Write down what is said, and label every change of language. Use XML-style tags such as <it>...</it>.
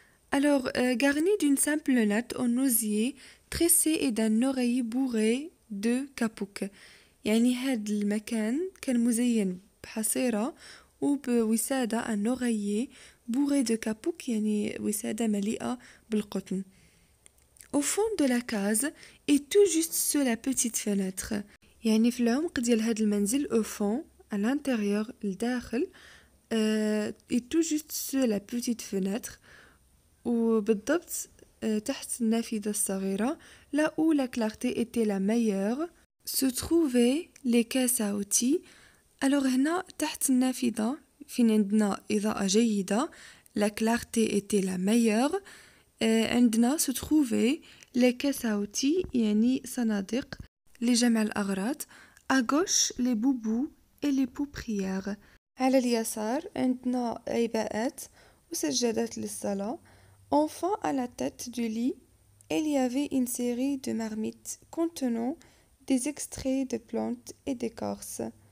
<fr>alors garni d'une simple natte en osier tressé et d'un oreiller bourré de capouk،</fr> <ar>يعني هاد المكان كان مزين بحصيرة وبوسادة</ar> <fr>un oreiller bourré de capouk،</fr> <ar>يعني وسادة مليئة بالقطن.</ar> <fr>au fond de la case et tout juste sous la petite fenêtre،</fr> <ar>يعني في العمق ديال هاد المنزل</ar> <fr>au fond à l'intérieur الداخل et tout juste sous la petite fenêtre،</fr> <ar>وبالضبط تحت النافذة الصغيرة</ar> <fr>là où la clarté était la meilleure se trouvaient les caisses à outils.</fr> <ar>alors هنا تحت النافذة فين عندنا إضاءة جيدة</ar> <fr>la clarté était la meilleure،</fr> <ar>عندنا</ar> <fr>se trouvaient les caisses à outils</fr> <ar>يعني صناديق لجمع الأغراض.</ar> <fr>à gauche les boubous et les pouprières،</fr> <ar>على اليسار عندنا عباءات وسجادات للصلاة.</ar> <fr>enfin à la tête du lit il y avait une série de marmites contenant des extraits de plantes et d'écorces.</fr>